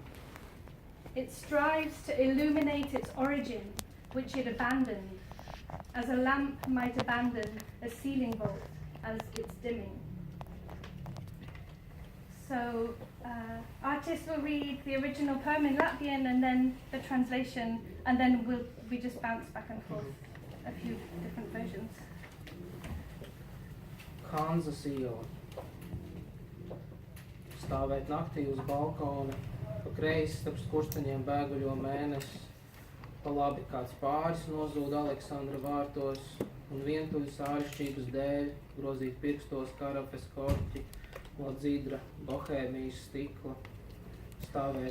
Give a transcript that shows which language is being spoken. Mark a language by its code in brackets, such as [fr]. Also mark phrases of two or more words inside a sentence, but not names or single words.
[en] It strives to illuminate its origin, which it abandoned, as a lamp might abandon a ceiling vault as it's dimming. So Artis will read the original poem in Latvian and then the translation, and then we just bounce back and forth a few different versions. [lv] Hanzas iela. Stāvēt naktī uz balkona, pa kreisi starp skursteņiem bēguļo mēnesi, pa labi kāds pāris nozūd Aleksandra vārtos, un vientuļas āršķības dēļ grozīt pirkstos karafes korķi, no dzidra bohēmijas stikla, stāvēt